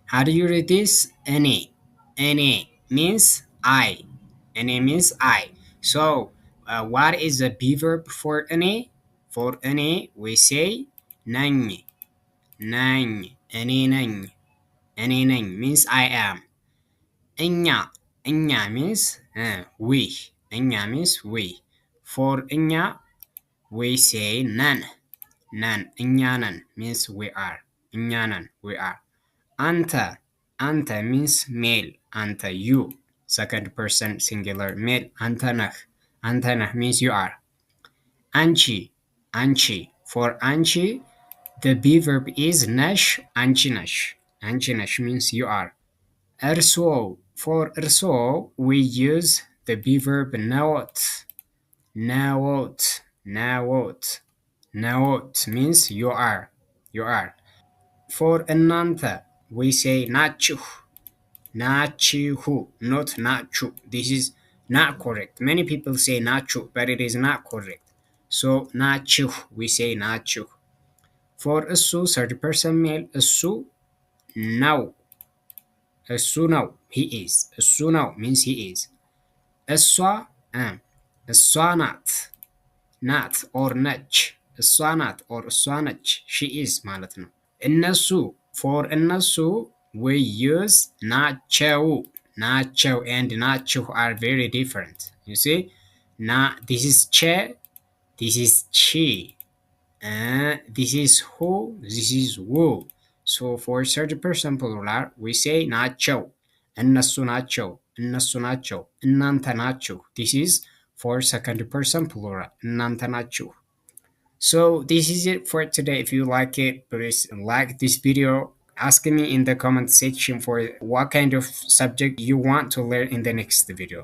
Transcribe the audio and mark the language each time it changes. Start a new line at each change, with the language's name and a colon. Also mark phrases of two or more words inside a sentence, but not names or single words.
English: How do you read this? Any means I. Any means I. So, what is the be verb for any? For any, we say
Amharic: ነኝ ነኝ እኔ ነኝ እኔ ነኝ
English: means I am.
Amharic: እኛ እኛ
English: means we. እኛ means we. For እኛ, we say
Amharic: ነን ነን እኛ ነን
English: means we are.
Amharic: እኛ ነን
English: we are.
Amharic: አንተ አንተ
English: means male. አንተ you. Second person singular male.
Amharic: አንተ ነህ
English: means you are.
Amharic: አንቺ አንቺ for አንቺ,
English: the be verb is
Amharic: ነሽ አንቺ ነሽ. አንቺ ነሽ
English: means you are. እርስዎ for እርስዎ, we use the be verb
Amharic: ነዎት ነዎት ነዎት.
English: ነዎት means you are. You are. For እናንተ, we say
Amharic: ናችሁ ናችሁ,
English: not ናችሁ. This is not correct. Many people say ናችሁ, but it is not correct. So ናችሁ, we say ናችሁ. For እሱ, third person male,
Amharic: እሱ ነው እሱ ነው,
English: he is.
Amharic: እሱ ነው
English: means he is.
Amharic: እሷ እሷ ናት ናት or ነች። እሷ ናት or እሷ ነች,
English: she is
Amharic: ማለት ነው። እነሱ for እነሱ,
English: we use
Amharic: ናቸው ናቸው
English: and ናችሁ are very different. You see, this is ቼ, this is ቺ, this is who, this is who. So for third person plural, we say
Amharic: ናቸው እነሱ ናቸው እነሱ ናቸው እናንተ ናችሁ.
English: This is for second person plural.
Amharic: እናንተ ናችሁ.
English: So this is it for today. If you like it, please like this video. Ask me in the comment section for what kind of subject you want to learn in the next video.